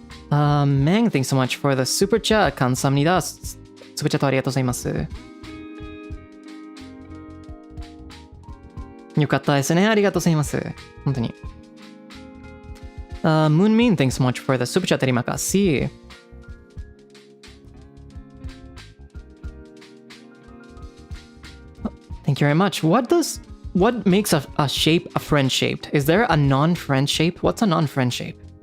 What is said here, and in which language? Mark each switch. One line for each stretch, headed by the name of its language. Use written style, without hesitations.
English: Meng, thanks so much for the super chat.
Korean: 감사합니다.
Japanese: スーパーチャットありがとうございます。よかったですね。ありがとうございます。本当に。
English: Moonmin, thanks so much for the super chat.
Indonesian: Terima kasih.
English: Thank you very much. What makes a shape a friend shaped? Is there a non-friend shape? What's a non-friend shape?